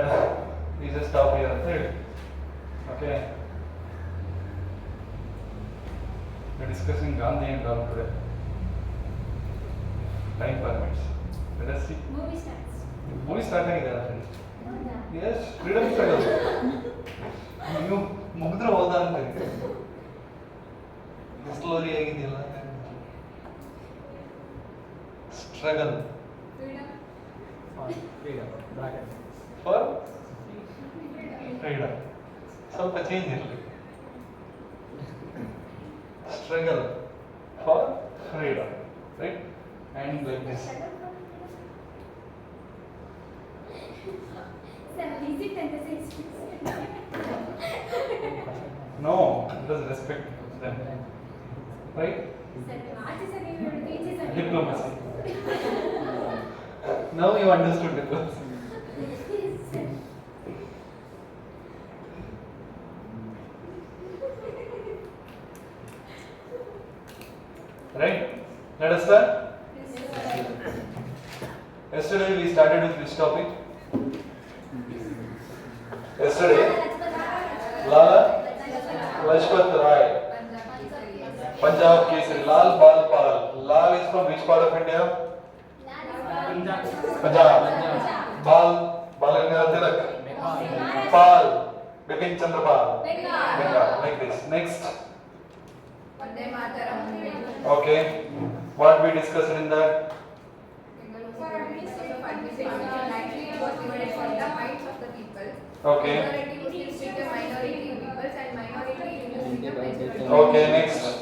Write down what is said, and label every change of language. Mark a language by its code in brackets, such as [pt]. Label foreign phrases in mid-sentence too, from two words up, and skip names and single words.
[en] We just stop here. Ready? Okay. We're discussing Gandhi and all today. Time permits. Let us see. Movie starts. Movie start ಆಗಿದೆ already. [kn] ಹೌದಾ? [en] Yes, freedom struggle. [kn] ನೀವು ಮುಗಿದ್ರೆ ಹೋದ ಅಂತ ಸ್ಟೋರಿ ಆಗಿದೆಯಲ್ಲ [en] struggle for freedom [kn] ಸ್ವಲ್ಪ ಚೇಂಜ್ ಇರಲಿ [en] struggle for freedom right and like this Sir, is it synthesis? No, it does respect them. Right? Sir, what is the name of the beach? Diplomacy. Now you understood diplomacy. Right? Let us start. Yesterday we started with which topic? Yesterday, Lala Lajpat Rai, Punjab Kesari, Lal Bal Pal. Lal is from which part of India? Punjab. Bal, Balagandhar Tilak. Pal, Bipin Chandra Pal. Bengal, like this. Next. Okay. What we discussed in that? Okay. Okay, next.